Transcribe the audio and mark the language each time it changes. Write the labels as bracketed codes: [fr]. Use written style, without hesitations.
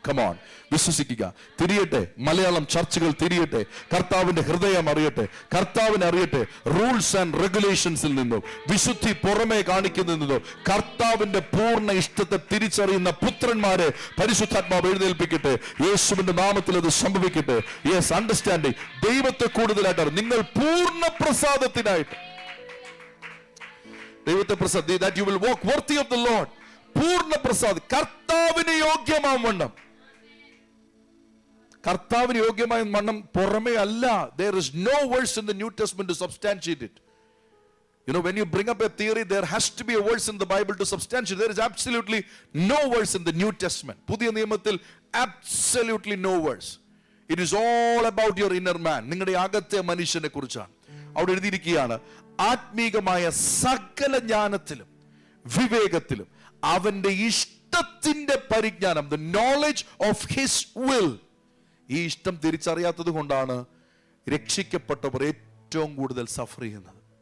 [ml] Come on, വിശ്വസിക്കുക. തിരിയട്ടെ, മലയാളം ചർച്ചകൾ തിരിയട്ടെ, കർത്താവിന്റെ ഹൃദയം അറിയട്ടെ, കർത്താവിനെ അറിയട്ടെ. റൂൾസ് ആൻഡ് റെഗുലേഷൻസിൽ നിന്നും വിശുദ്ധി പുറമേ കാണിക്കുന്നതിൽ നിന്നും കർത്താവിന്റെ പൂർണ്ണ ഇഷ്ടത്തെ തിരിച്ചറിയുന്ന പുത്രന്മാരെ പരിശുദ്ധാത്മാവ് എഴുന്നേൽപ്പിക്കട്ടെ. യേശുവിന്റെ നാമത്തിൽ അത് സംഭവിക്കട്ടെ. Yes, understanding. ദൈവത്തെ കൂടുതലായിട്ട് നിങ്ങൾ പൂർണ്ണ പ്രസാദത്തിനായിട്ട് ദൈവത്തെ Prasad, [en] that you will walk worthy of the Lord. [ml] പൂർണ്ണ പ്രസാദ്, കർത്താവിന് യോഗ്യമാം വണ്ണം. കർത്താവിന് യോഗ്യമായ വണ്ണം പുറമേ അല്ല. [en] There is no verse in the New Testament to substantiate it. You know, when you bring up a theory, there has to be a verse in the Bible to substantiate. There is absolutely no verse in the New Testament. [ml] പുതിയ നിയമത്തിൽ [en] absolutely no verse. It is all about your inner man. [ml] നിങ്ങളുടെ അകത്തെ മനുഷ്യനെ കുറിച്ചാണ്. അവിടെ എഴുതിയിരിക്കുകയാണ്, ആത്മീകമായ സകല ജ്ഞാനത്തിലും വിവേകത്തിലും അവന്റെ ഇഷ്ടത്തിന്റെ പരിജ്ഞാനം, [en] the knowledge of his will. [ml] ഈ ഇഷ്ടം തിരിച്ചറിയാത്തത് കൊണ്ടാണ് രക്ഷിക്കപ്പെട്ടവർ ഏറ്റവും കൂടുതൽ സഫർ ചെയ്യുന്നത്.